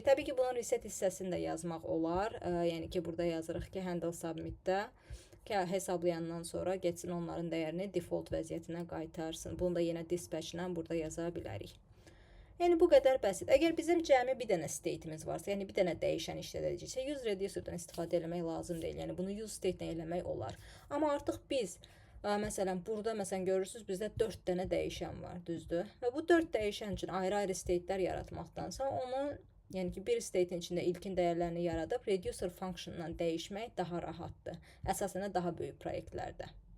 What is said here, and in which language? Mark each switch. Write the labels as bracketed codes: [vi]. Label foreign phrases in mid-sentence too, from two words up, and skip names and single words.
[az] Təbii ki, bunun reset hissəsini də yazmaq olar. Yəni ki, burada yazırıq ki, [en] handle submitdə [az] hesablayandan sonra getsin onların dəyərini default vəziyyətinə qaytarsın. Bunu da yenə dispatch ilə burada yaza bilərik. Yəni bu qədər bəsit. Əgər bizim cəmi bir dənə state'imiz varsa, yəni bir dənə dəyişən işlədəcəksə, [en] use reducerdən [az] istifadə etmək lazım deyil. Yəni bunu [en] use state-lə [az] eləmək olar. Amma artıq biz məsələn burada görürsüz bizdə 4 dənə dəyişən var, düzdür? Və bu 4 dəyişən üçün ayrı-ayrı state'lər yaratmaqdansa onu yəni ki, bir state-in içində ilkin dəyərlərini yaradıb [en] reducer function-la [az] dəyişmək daha rahatdır. Əsasən də daha böyük proyektlərdə.